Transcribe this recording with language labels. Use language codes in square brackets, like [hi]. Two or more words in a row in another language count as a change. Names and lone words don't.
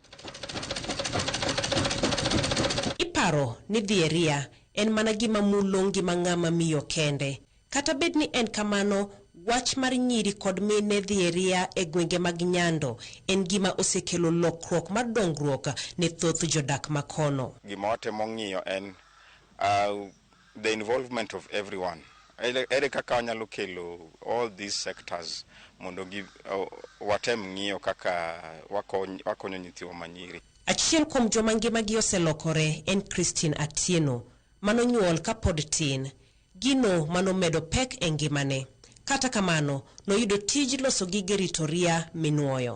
[luo] Iparo ni dhieria en mana gima mulo ngima ng'ama miyo kende. Kata bed ni en kamano, wach mar nyiri kod mine dhieria e gwenge mag Nyando en gima osekelo lokruok mar dongruok ne thoth jodak makono. Gima watemo ng'iyo en [en] the involvement of everyone. [luo] Ere kaka wanyalo kelo [en] all these sectors [luo] mondo watem ng'iyo kaka wakonyo nyithiwa manyiri. Achiel kuom joma ngimagi oselokore en Christine Atieno, manonyuol kapod tin. Gino manomedo pek e ngimane. Kata kamano, noyudo tij loso gige rito ria minuoyo.